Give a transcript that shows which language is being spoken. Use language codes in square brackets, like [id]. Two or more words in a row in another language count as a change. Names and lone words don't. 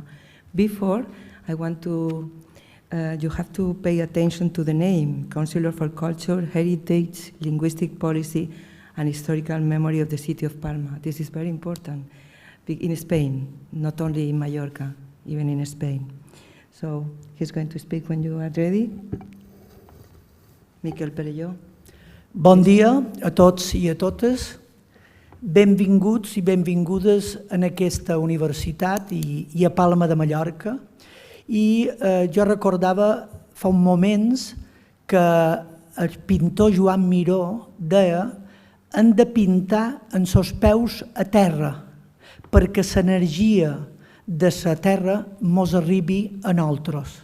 [en] Before, I want to, you have to pay attention to the name, Councillor for Culture, Heritage, Linguistic Policy and Historical Memory of the City of Palma. This is very important in Spain, not only in Mallorca, even in Spain. So he's going to speak when you are ready. Miquel Perelló. [ca] Bon dia a tots i a totes. Benvinguts i benvingudes en aquesta universitat i a Palma de Mallorca. I jo recordava fa uns moments que el pintor Joan Miró deia hem de pintar en els peus a terra perquè l'energia de la terra mos arribi a nosaltres.